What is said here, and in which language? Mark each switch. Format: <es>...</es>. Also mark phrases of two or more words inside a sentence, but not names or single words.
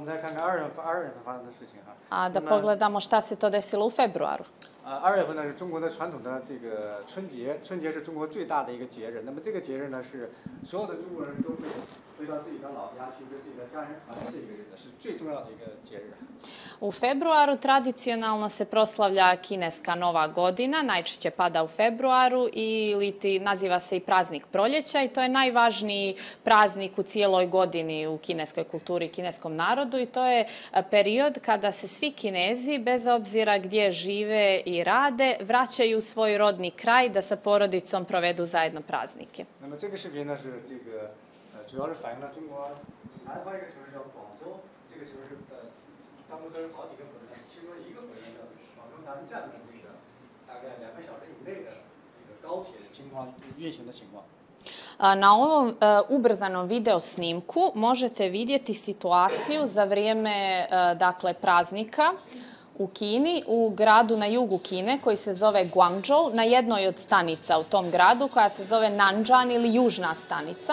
<sr>A da pogledamo šta se to desilo u februaru.</sr> <zh>2 月份呢是中国的传统的这个春节，春节是中国最大的一个节日。那么这个节日呢是所有的中国人都会回到自己的老家去跟自己的家人团圆的一个日子，是最重要的一个节日。</zh> <sr>U februaru tradicionalno se proslavlja kineska nova godina, najčešće pada u februaru ili naziva se i praznik proljeća i to je najvažniji praznik u cijeloj godini u kineskoj kulturi i kineskom narodu i to je period kada se svi Kinezi, bez obzira gdje žive i rade, vraćaju u svoj rodni kraj da sa porodicom provedu zajedno praznike.</sr> <zh>那么这个视频呢是这个主要是反映了中国南方一个城市叫广州，这个城市当中有好几个火车站，其中一个火车站叫广州南站的这个大概2个小时以内的这个高铁情况运行的情况。</zh> <sr>Na ovom ubrzanom video snimku možete vidjeti situaciju za vrijeme dakle, praznika u Kini, u gradu na jugu Kine koji se zove Guangzhou, na jednoj od stanica u tom gradu koja se zove Nanjing ili južna stanica.</sr>